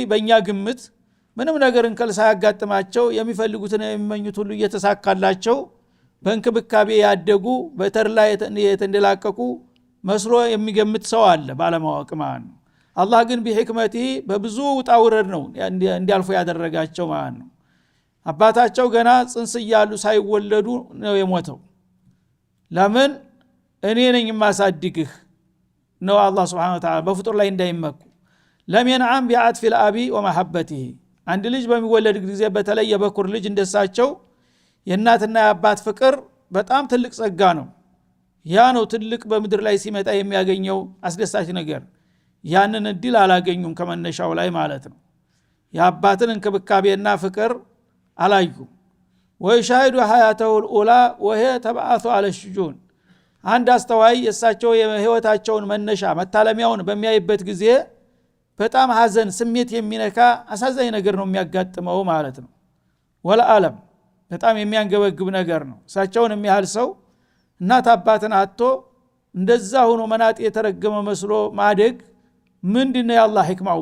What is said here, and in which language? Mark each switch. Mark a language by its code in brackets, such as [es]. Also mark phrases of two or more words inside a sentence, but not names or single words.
[am] በእኛ ግምት ምንም ነገር እንከል ሳያጋጥማቸው የሚፈልጉትን የሚመኙት ሁሉ እየተሳካላቸው በእንክብካቤ ያደጉ በተድላ የተንደላቀቁ መስሎ የሚገምት ሰው አለ ባለማወቅ ማለት ነው። አላህ ግን ቢሕክመቲ በብዙ ውጣ ውረድ ነው እንዲያልፉ ያደረጋቸው ማለት ነው። አባታቸው ገና ጽንስ እያሉ ሳይወለዱ ነው የሞተው። ለምን? እኔ ነኝ የማሳድግህ ነው አላህ [ar] سبحانه وتعالى [am] በፍጡር ላይ እንዳይመኩ። [ar] لم ينعم بعطف الاب ومحبته [am] አንድ ልጅ በሚወለድ ጊዜ በተለይ የበኩር ልጅ እንደሳቸው የእናትና የአባት ፍቅር በጣም ትልቅ ጸጋ ነው። ያ ነው ትልቅ በምድር ላይ ሲመጣ የሚያገኘው አስደሳች ነገር። ያንን እድል አላገኙም ከመነሻው ላይ ማለት ነው። የአባትን እንክብካቤና ፍቅር አላዩ። [ar] ويشاهد حياته الأولى وهي تبعث على الشجون [am] አንድ አስተዋይ የሳቸው የህይወታቸውን መነሻ መታለሚያውን በሚያይበት ጊዜ በጣም ሐዘን ስሜት የሚነካ አሳዛኝ ነገር ነው የሚያጋጥመው ማለት ነው። ወለዓለም በጣም የሚያንገበግብ ነገር ነው። እሳቸውን የሚያህል ሰው እናት አባትን አጥቶ እንደዛ ሆኖ መናጥ የተረገመ መስሎ ማደግ ምንድነው የአላህ ህክማው